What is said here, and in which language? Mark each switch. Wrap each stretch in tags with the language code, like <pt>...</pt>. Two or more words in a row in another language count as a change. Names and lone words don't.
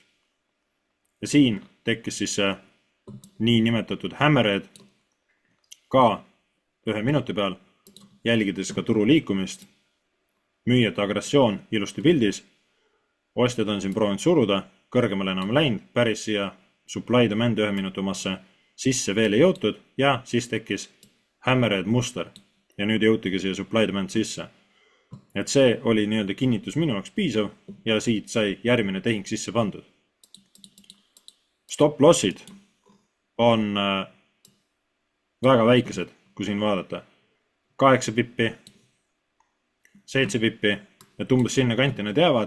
<et>Ja siin tekkis siis see nii nimetatud hammerhead ka 1 minuti peal, jälgides ka turu liikumist, müüjate agressioon ilusti pildis, ostjad on siin proovinud suruda, kõrgemale enam läinud, päris siia</et> <en>supply demand</en> <et>1 minuti omasse sisse veel ei jõutud ja siis tekkis hammerhead muster ja nüüd jõutigi siia</et> <en>supply demand</en> <et>sisse. Et see oli nii-öelda kinnitus minu jaoks piisav ja siit sai järgmine tehing sisse pandud. Stop lossid on väga väikesed, kui siin vaadata. 8 pippi, 7 pippi, et umbes sinna kanti need jäävad.</et>